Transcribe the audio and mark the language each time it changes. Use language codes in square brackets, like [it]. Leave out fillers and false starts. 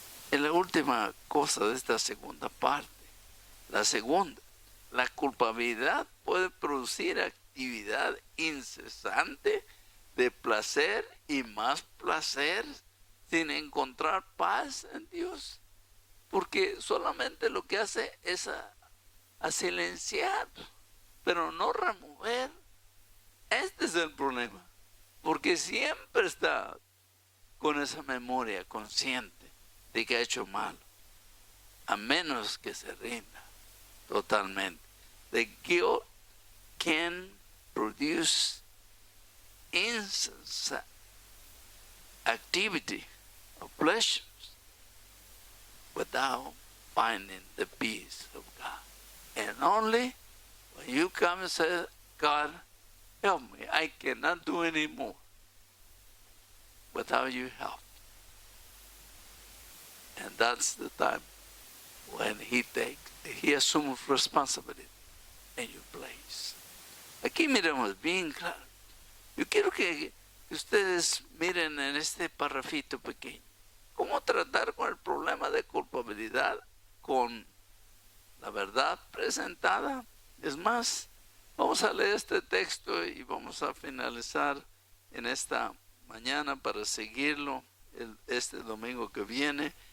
[es] En la última cosa de esta segunda parte, la segunda, la culpabilidad puede producir actividad incesante de placer y más placer sin encontrar paz en Dios, porque solamente lo que hace es a silenciar, pero no remover. Este es el problema, porque siempre está con esa memoria consciente de que ha hecho mal, a menos que se rinda totalmente. [en] The guilt can produce incessant activity of pleasures without finding the peace of God. And only when you come and say, God, help me, I cannot do any more without your help. And that's the time when he assumes responsibility in your place. [es] Aquí miramos bien claro. Yo quiero que ustedes miren en este parrafito pequeño cómo tratar con el problema de culpabilidad con la verdad presentada. Es más, vamos a leer este texto y vamos a finalizar en esta mañana para seguirlo este domingo que viene.